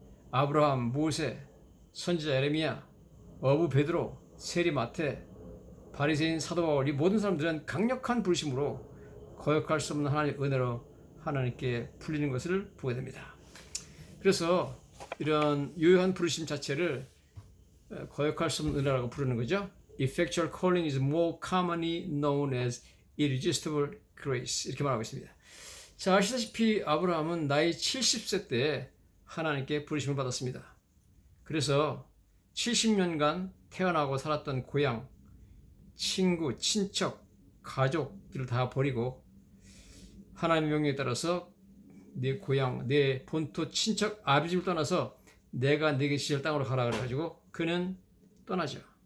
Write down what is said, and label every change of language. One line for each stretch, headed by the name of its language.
Korean: 아브라함, 모세, 선지자 에레미야, 어부 베드로, 세리 마태, 바리새인 사도 바울, 이 모든 사람들은 강력한 부르심으로 거역할 수 없는 하나님의 은혜로 하나님께 풀리는 것을 보게 됩니다. 그래서 이런 유효한 부르심 자체를 거역할 수 없는 은혜라고 부르는 거죠.
English: Effectual calling is more commonly known as irresistible grace,
Korean: 이렇게 말하고 있습니다. 자, 아시다시피 아브라함은 나이 70세 때 하나님께 부르심을 받았습니다. 그래서 70년간 태어나고 살았던 고향, 친구, 친척, 가족들을 다 버리고 하나님의 명령에 따라서 내 고향, 내 본토, 친척, 아비집을 떠나서 내가 네게 지실 땅으로 가라 그래가지고 그는 떠나죠.